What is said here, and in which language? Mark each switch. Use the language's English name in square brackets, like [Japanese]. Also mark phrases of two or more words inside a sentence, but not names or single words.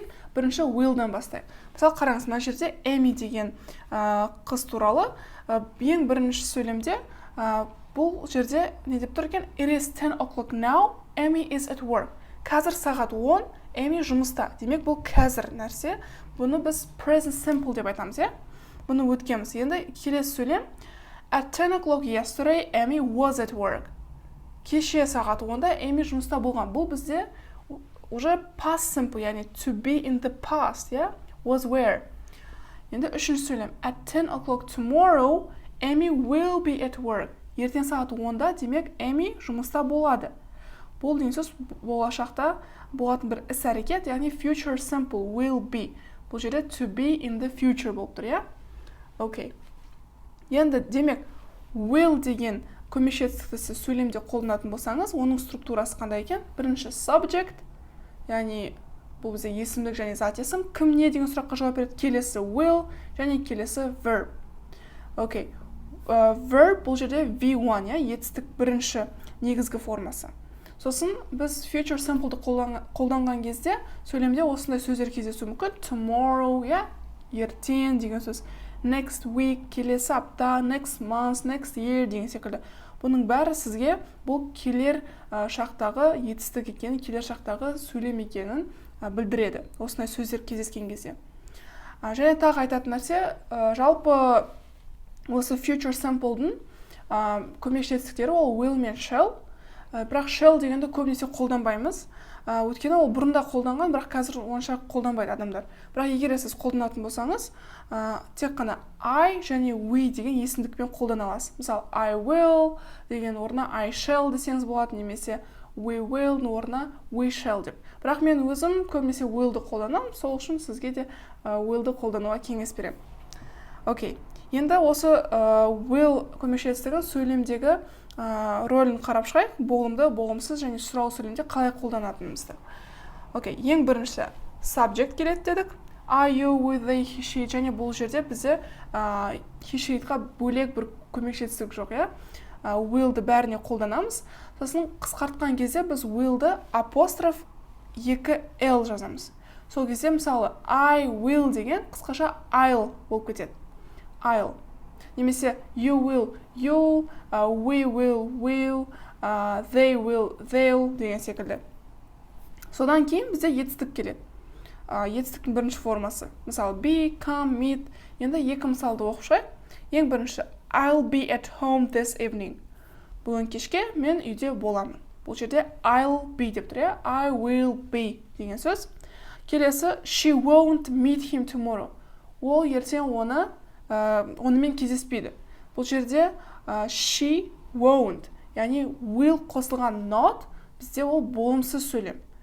[Kazakh] Бірінші will-дан бастайық. Мысалы қараңыз, мына жерде Эми деген қыз туралы ең бірінші сөйлемде бұл жерде не деп тұр екен? [English] It is 10 o'clock now, Amy is at work. [Kazakh] Қазір сағат 10, Эми жұмыста. Демек бұл қазір нәрсе. Бұны біз [English] present simple [Kazakh] деп айтамыз, е? Бұны өткенбіз. Енді келесі сөйлем. [English] At 10 o'clock yesterday, Amy was at work. [Kazakh] Кеше сағат 10-да Эми жұмыста болған. Бұл бізде уже [English] past simple, яғни to be in the past, yeah? Was where. [Kazakh] Енді үшінші сөйлем. [English] At 10 o'clock tomorrow, Amy will be at work. [Kazakh] Ертең сағат 10-да, демек Эми жұмыста болады. Бұл деген сөз болашақта болатын бір іс әрекет, яғни [English] future simple will be. [Kazakh] Бұл жерде [English] to be in the future [Kazakh] болып тұр, yeah? Окей. Енді демек will деген көмекші етістікті сіз сөйлемде қолданатын болсаңыз, оның структурасы қандай екен? Бірінші subject, яғни бұл бізде есімдік және зат есім. Кім не деген сұраққа жауап береді? Келесі will және келесі verb. Окей. Verb бұл жерде V1, етістік бірінші негізгі формасы. Сосын біз [English] future simple'ды [Kazakh] қолданған кезде сөйлемде осындай сөздер кездесу мүмкін. Tomorrow, ертең деген сөз. [English] Next week, [Kazakh] келесі апта, [English] next month, next year [Kazakh] деген секілді. Бұның бәрі сізге бұл келер шақтағы етістік екенін, келер шақтағы сөйлем екенін білдіреді. Осындай сөздер кездескен кезде. Және тағы айтатын нәрсе, жалпы осы [English] future simple-дың [Kazakh] көмекші етістіктері ол will мен shall. Бірақ shall дегенді көбінесе қолданбаймыз. Өйткені ол бұрында қолданған, бірақ қазір онша қолданбайды адамдар. Бірақ егер сіз қолданатын болсаңыз, тек қана I және we деген есімдікпен қолдана аласыз. Мысалы, [English] I will [Kazakh] деген орнына [English] I shall [Kazakh] десеңіз болады, немесе [English] we will орнына we shall деп. [Kazakh] Бірақ мен өзім көбінесе will-ды қолданамын, сол үшін сізге де will-ды қолдануға кеңес беремін. Окей. Енді осы will көмекші етістігін сөйлемдегі рөлін қарап шығайық, болымды, болымсыз және сұрау сөйлемде қалай қолданатынымызды. Окей, ең бірінші subject келеді дедік. [English] Are you with the he she, [Kazakh] және бұл жерде бізде [English] he she'ға [Kazakh] бөлек бір көмекші етістік жоқ, я? Will-ды бәріне қолданамыз. Сосын қысқартқан кезде біз will-ды апостроф 2l жазамыз. Сол кезде мысалы [English] I will [Kazakh] деген қысқаша I'll болып кетеді. [English] I'll. Немесе you will, you'll, we will, they will, they'll [Kazakh] деген секілді. Содан кейін бізде етістік келеді. Етістіктің бірінші формасы. [English] Мысалы be, come, meet. [Kazakh] Енді екі мысалды оқып шығайық. Ең бірінші [English] I'll be at home this evening. [Kazakh] Бүгін кешке мен үйде боламын. Бұл жерде [English] I'll be [Kazakh] деп тұр, [English] I will be [Kazakh] деген сөз. [English] Келесі she won't meet him tomorrow. [Kazakh] Ол ертең онымен кездеспейді. Бұл жерде [English] she won't, [Kazakh] яғни will қосылған not, бізде ол болымсыз сөйлем.